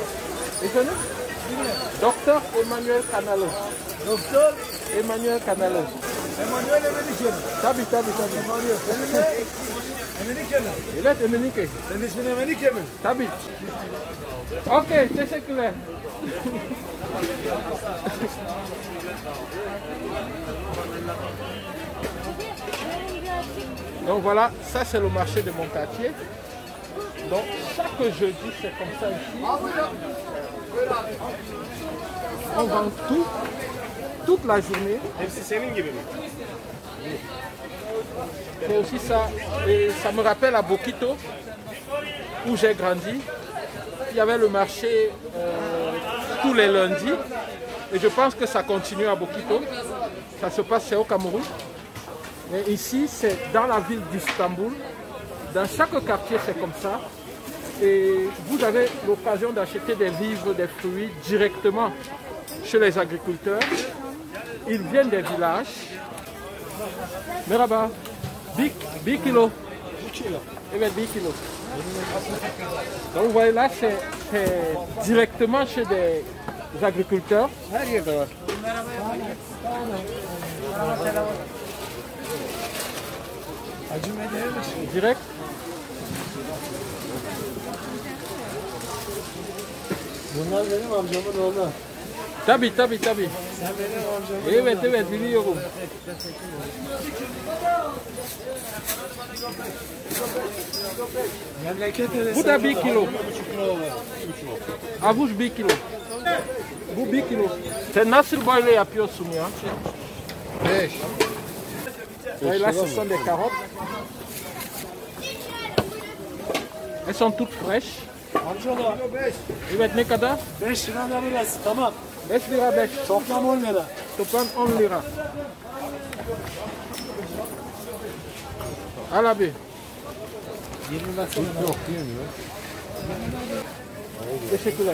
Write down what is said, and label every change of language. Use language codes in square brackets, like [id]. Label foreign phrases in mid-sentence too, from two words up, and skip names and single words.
[tr] Efendim? Doktor Emanuel kanalı. Doktor Emanuel kanalı. Emanuel Emenike mi? Tabii. Emanuel. Senin ne? Emenike mi? Evet, Emenike. Senin ismin Emenike mi? Tabii. Okey, teşekkürler. [fr] Donc voilà, ça c'est le marché de mon quartier. Donc chaque jeudi c'est comme ça ici. On vend tout, toute la journée. [tr] Hepsi senin gibi mi? [fr] C'est aussi ça, et ça me rappelle à Bokito, où j'ai grandi. Il y avait le marché tous les lundis, et je pense que ça continue à Bokito. Ça se passe, c'est au Cameroun. Mais ici, c'est dans la ville d'Istanbul. Dans chaque quartier, c'est comme ça. Et vous avez l'occasion d'acheter des vivres, des fruits directement chez les agriculteurs. Ils viennent des villages. [tr] Merhaba. 1 kilo. Evet, 1 kilo. [fr] Donc vous voyez là, c'est directement chez des agriculteurs. [tr] Her yerde var. Hacı Medya'ymış. Direct. Bunlar benim amcamın oğlu. Tabii. Sen benim amcamın Evet biliyorum. Memleket neresi? Bu da 1 kilo. Avuç 1 kilo. Bu 1 kilo. Sen nasıl böyle yapıyorsun ya? 5. [fr] Et là, ce sont des carottes. Elles sont toutes fraîches. [tr] Amcaoğlu 5. Evet ne kadar? 5 lira da burası. Tamam. 5 lira 5. Toplam 10 lira. Toplam 10 lira. Al abi. 20 versene. Yok diyemiyor. Teşekkürler.